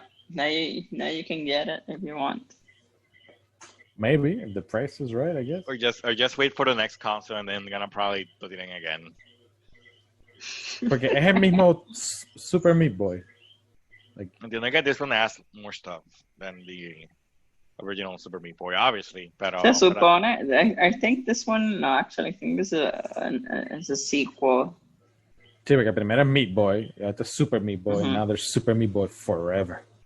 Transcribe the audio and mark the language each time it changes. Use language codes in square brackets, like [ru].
[en] Now you can get it if you want. Maybe if the price is right, I guess. Or just wait for the next console and then gonna probably do it again. [es] Porque es el mismo Super Meat Boy. [en] And then I get this one that has more stuff than the original Super Meat Boy, obviously. [es] Se supone. [en] I think this one. No, actually, I think this is a sequel. [es] Sí, porque primero es [en] Meat Boy, it's Super Meat Boy, and now there's Super Meat Boy Forever.